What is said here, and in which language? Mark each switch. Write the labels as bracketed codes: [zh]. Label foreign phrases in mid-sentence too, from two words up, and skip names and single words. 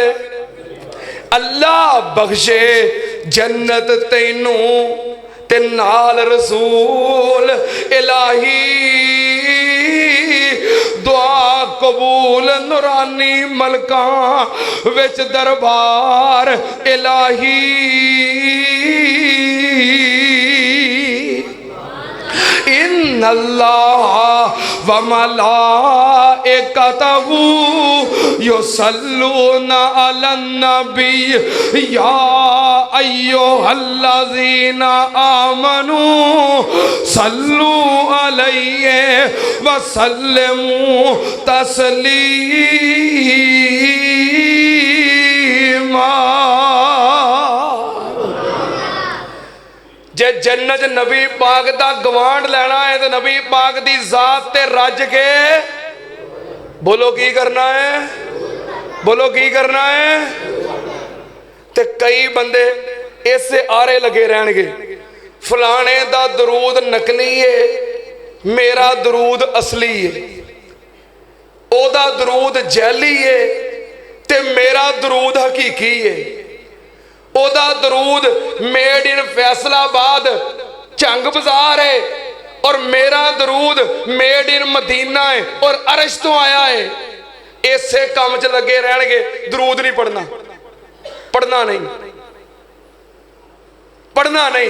[pa] اللہ بخشے جنت تینوں تے نال رسول الٰہی، دعا قبول نورانی ملکا وچ دربار الٰہی. [ar] إن الله وملائكته يصلون على النبي يا أيها الذين آمنوا صلوا عليه وسلموا تسليما. [pa] جے جنت نبی پاک دا گوانڈ لینا ہے تو نبی پاک دی ذات تے رج کے بولو کی کرنا ہے، بولو کی کرنا ہے. تے کئی بندے اس سے آرے لگے رہنگے، فلانے دا درود نقلی ہے میرا درود اصلی ہے، اودا درود جیلی ہے، تے میرا درود حقیقی ہے. اودا درود [en] made in [pa] فیصل آباد جھنگ بازار ہے، اور میرا درود [en] made in [pa] مدینہ ہے اور عرش تو آیا ہے. اسے کام چ لگے رہنگے، درود نہیں پڑھنا، پڑھنا نہیں، پڑھنا نہیں.